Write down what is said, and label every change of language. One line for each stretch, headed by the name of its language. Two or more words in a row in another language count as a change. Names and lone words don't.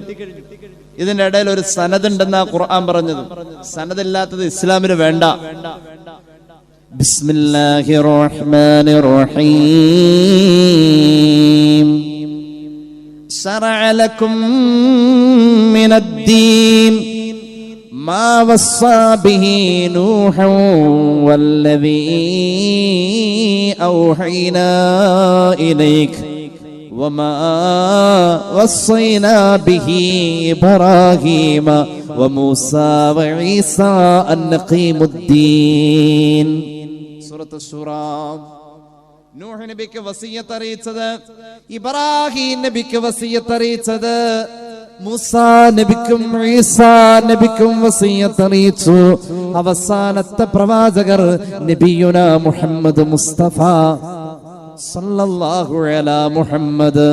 Malayalam: ഇതിന്റെ ഇടയിൽ ഒരു സനദ് ഉണ്ടെന്നാ ഖുർആൻ പറഞ്ഞത്. സനദില്ലാത്തത് ഇസ്ലാമിന് വേണ്ട.
Arabic: بسم الله الرحمن الرحيم. شرع لكم من الدين ما وصى به نوح والذي أوحينا إليك وما وصينا به إبراهيم وموسى وعيسى أن نقيموا الدين. سورة الشورى.
Malayalam: നൂഹ് നബിക്ക് വസിയത്ത് അറിയിച്ചത്, ഇബ്രാഹിം നബിക്ക് വസിയത്ത് അറിയിച്ചത്, മൂസാ നബിക്കും ഈസാ നബിക്കും വസിയത്ത് അറിയിച്ചു. അവസാനത്തെ പ്രവാചകർ നബിയുനാ മുഹമ്മദ് മുസ്തഫ
Arabic: صلى الله على محمد.